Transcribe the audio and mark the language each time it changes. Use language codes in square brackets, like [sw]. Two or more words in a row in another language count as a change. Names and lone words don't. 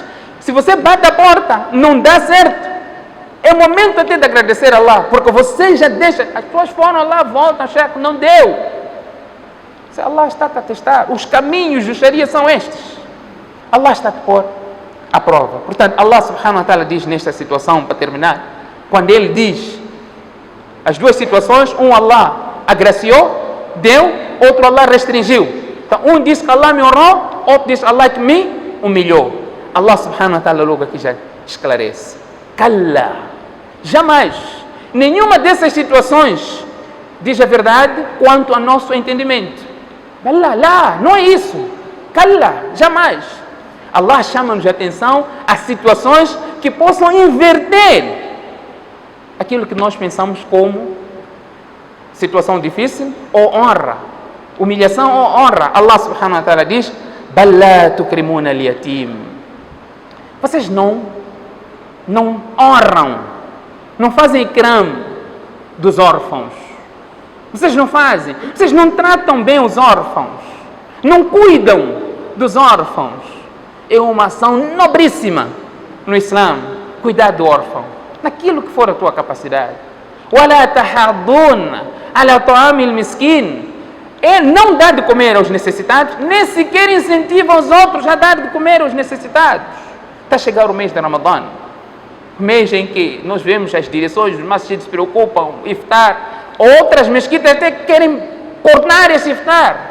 [pt] Se você bate a porta, não dá certo, é momento até de agradecer a Allah, porque você já deixa, as pessoas foram lá, voltam, chefe, não deu. Se Allah está a testar, os caminhos do Sharia são estes. Allah está a te pôr a prova. Portanto, Allah [ar] سبحانه وتعالى [pt] diz nesta situação, para terminar, quando Ele diz as duas situações, Allah agraciou, deu, outro Allah restringiu. Então, um diz que Allah me honrou, outro diz Allah que me humilhou. Allah [ar] سبحانه وتعالى [pt] logo aqui já esclarece. Kalla, jamais, nenhuma dessas situações diz a verdade quanto ao nosso entendimento. Lá, não é isso. Kalla, jamais. Allah chama-nos a atenção a situações que possam inverter aquilo que nós pensamos como situação difícil ou honra, humilhação ou honra. Allah [ar] سبحانه وتعالى [pt] diz: [ar] بل لا تكرمون اليتيم. [pt] Vocês não honram, não fazem ikram dos órfãos. Vocês não tratam bem os órfãos, não cuidam dos órfãos. É uma ação nobríssima no Islã, cuidar do órfão, naquilo que for a tua capacidade. [ar] وَلَا تَحَضُّونَ عَلَى طَعَامِ الْمِسْكِينِ. [pt] É não dar de comer aos necessitados, nem sequer incentiva os outros a dar de comer aos necessitados. Está a chegar o mês de Ramadã, mês em que nós vemos as direções dos masjids se preocupam, iftar, outras mesquitas até querem cortar esse iftar.